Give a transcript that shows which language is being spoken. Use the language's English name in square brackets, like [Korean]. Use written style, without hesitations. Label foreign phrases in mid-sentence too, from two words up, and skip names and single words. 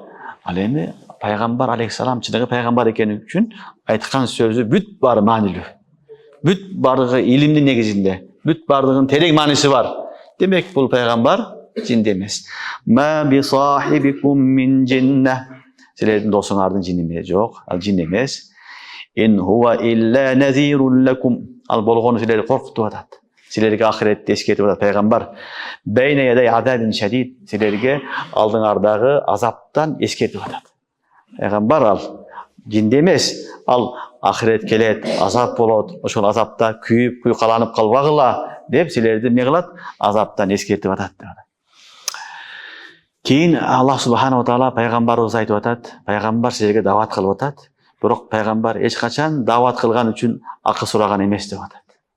[Kyrgyz] Ал эми пайгамбар алейхиссалам чыныгы пайгамбар экени үчүн айткан сөзү бүт баары маанилүү. Бүт баардыгы илимдин негизинде, бүт баардыгынын терең мааниси бар. Демек, бул пайгамбар жинде эмес. [Arabic] "ما بصاحبكم من جنة". [Kyrgyz] Силердин досуңардын жини жок, ал жин эмес. [Arabic] "إن هو إلا نذير لكم". [Kyrgyz] Ал болгону силерди коркутуп атат. Силерге ахиретти эскертип атат пайгамбар. [Arabic] "بين يدي عذاب شديد". [Kyrgyz] Силерге алдыңардагы азаптан эскертип атат. Пайгамбар ал жинде эмес. Ал ахирет келет, азап болот. Ошол азапта күйүп, куйкаланып калбагыла деп силерди эмне кылат? Азаптан эскертип атат деп атат. Кийин Аллах [Arabic] سبحانه تعالى [Kyrgyz] пайгамбарыбыз айтып атат, пайгамбар силерге дават кылып атат, бирок пайгамбар эч качан дават кылган үчүн акы сураган эмес деп атат.